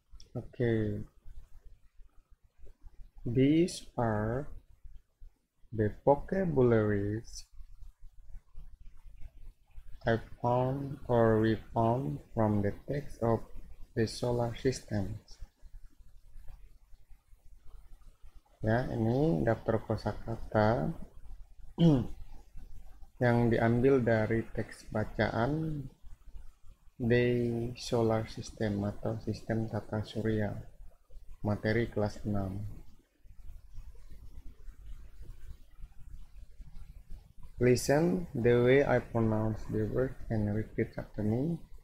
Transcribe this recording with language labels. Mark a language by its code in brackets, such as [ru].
[en] Okay, these are the vocabularies I found or we found from the text of the solar system. [id] Ya, ini daftar kosakata yang diambil dari teks bacaan The Solar System atau Sistem Tata Surya, materi kelas 6. [en] Listen the way I pronounce the word and repeat after me.